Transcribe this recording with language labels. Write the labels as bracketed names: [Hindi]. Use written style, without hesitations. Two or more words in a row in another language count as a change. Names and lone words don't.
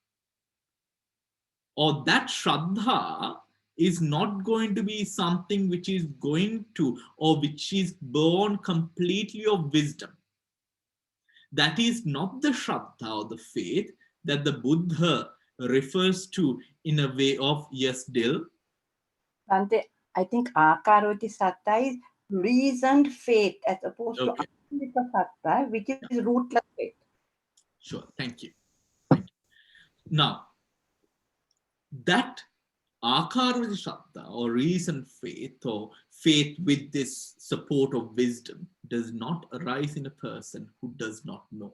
[English] Or that shraddha is not going to be something which is going to, or which is born completely of wisdom. That is not the shraddha or the faith that the Buddha refers to in a way of yes, Dil. Bhante, I think [Pali] akaravati satta [English] is reasoned faith as opposed to [Pali] akandita satta, [English] which is rootless faith. Sure, thank you. Thank you. Now, that [Pali] akaravati shraddha [English] or reasoned faith or faith with this support of wisdom does not arise in a person who does not know.